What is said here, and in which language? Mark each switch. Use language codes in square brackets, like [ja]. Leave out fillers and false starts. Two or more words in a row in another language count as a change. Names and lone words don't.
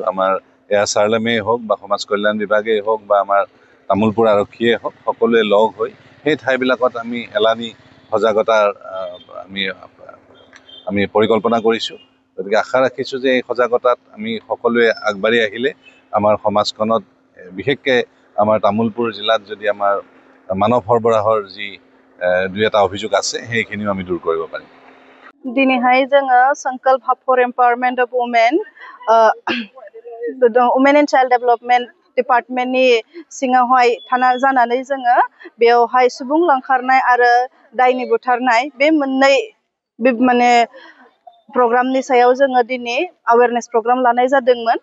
[as] আমাৰ এয়া চাৰ্লেমেই হওক বা সমাজ কল্যাণ বিভাগেই হওক বা আমাৰ তামোলপুৰ আৰক্ষীয়ে হওক, সকলোৱে লগ হৈ সেই ঠাইবিলাকত আমি এলানি সজাগতাৰ আমি পৰিকল্পনা কৰিছোঁ। গতিকে আশা ৰাখিছোঁ যে এই সজাগতাত আমি সকলোৱে আগবাঢ়ি আহিলে আমাৰ সমাজখনত বিশেষকৈ আমাৰ তামোলপুৰ জিলাত যদি আমাৰ মানৱ সৰবৰাহৰ যি দুই এটা অভিযোগ আছে সেইখিনিও আমি দূৰ কৰিব পাৰিম। [brx] दिनैहाय जोङो संकल्प हाब फर एम्पावारमेन्ट अफ वुमेन एन्ड चाइल्ड डेभेलपमेन्ट डिपार्टमेन्टनि सिङावहाय जानानै जोङो बेवहाय सुबुं लांखारनाय आरो दायनि बुथारनाय बे मोननै माने प्रग्रामनि सायाव जोङो दिनै [en] awareness program [brx] लानाय जादोंमोन।